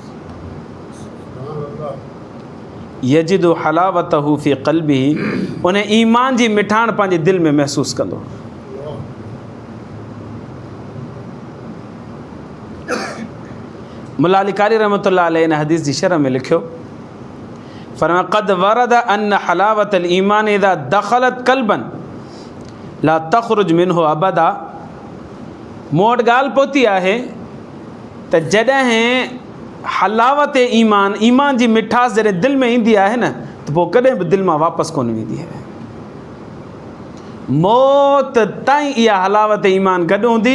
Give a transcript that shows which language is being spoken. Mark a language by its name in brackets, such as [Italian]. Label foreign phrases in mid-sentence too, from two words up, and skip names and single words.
[Arabic] يجد حلاوته في قلبه, [Sindhi] उन ईमान जी मिठाण पंहिंजे दिलि में महसूसु कंदो। मुल्ला अली कारी [Arabic] رحمة الله عليه [Sindhi] इन हदीस जी शरह में लिखियो, फरमाया [Arabic] قد ورد أن حلاوة الإيمان إذا دخلت قلبا لا تخرج منه أبدا. [Sindhi] मूं वटि ॻाल्हि पहुती आहे त जॾहिं हलावत ईमान, ईमान जी मिठास जॾहिं दिलि में ईंदी आहे न, त पोइ कॾहिं बि दिलि मां वापसि कोन वेंदी आहे। मौत ताईं इहा हलावत ईमान गॾु हूंदी।